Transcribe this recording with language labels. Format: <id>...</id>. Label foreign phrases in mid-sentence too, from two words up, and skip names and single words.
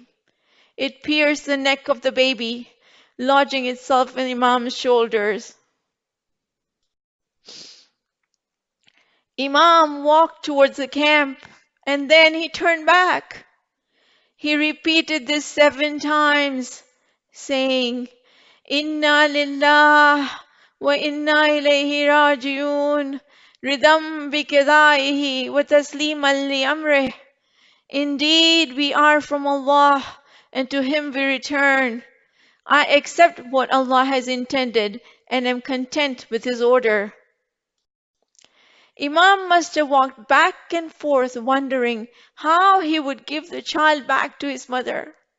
<en>It pierced the neck of the baby, lodging itself in Imam's shoulders. Imam walked towards the camp, and then he turned back. He repeated this 7 times, saying,</en> <ar>إنا لله وإنا إليه راجعون، رضا بقضائه وتسليما لأمره.</ar> <en>Indeed, we are from Allah, and to Him we return. I accept what Allah has intended and am content with His order. Imam must have walked back and forth wondering how he would give the child back to his mother.</en>